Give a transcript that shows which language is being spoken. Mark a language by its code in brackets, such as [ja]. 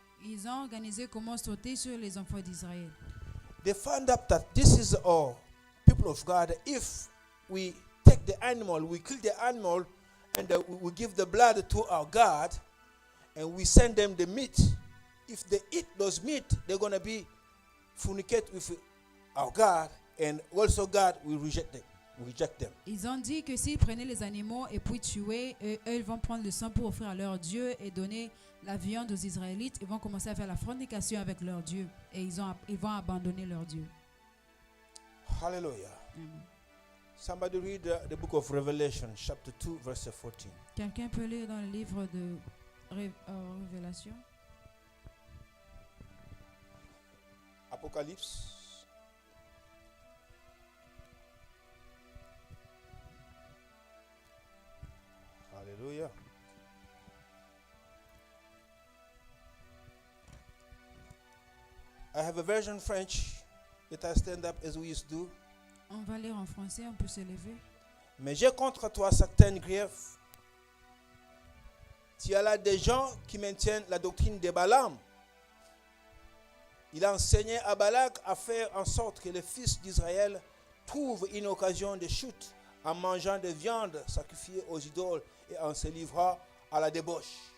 [fr] Ils ont organisé comment sauter sur les enfants d'Israël. [en] They found out that this is all people of God. If we take the animal, we kill the animal, and we give the blood to our God, and we send them the meat. If they eat those meat, they're going to be fornicate with our God, and also God will reject them. [fr] Ils ont dit que s'ils prenaient les animaux et puis tuaient, eux ils vont prendre le sang pour offrir à leur Dieu et donner la viande aux Israélites. Ils vont commencer à faire la fornication avec leur Dieu et ils vont abandonner leur Dieu. Hallelujah. Amen. [en] Somebody read the book of Revelation, chapter 2, verse 14. [fr] Quelqu'un peut lire dans le livre de Révélation. Apocalypse. Hallelujah. [en] I have a version French that I stand up as we used to do. [fr] On va lire en français, on peut se lever. Mais j'ai contre toi certains griefs. Tu as là des gens qui maintiennent la doctrine de Balaam. Il a enseigné à Balak à faire en sorte que les fils d'Israël trouvent une occasion de chute en mangeant des viandes sacrifiées aux idoles et en se livrant à la débauche.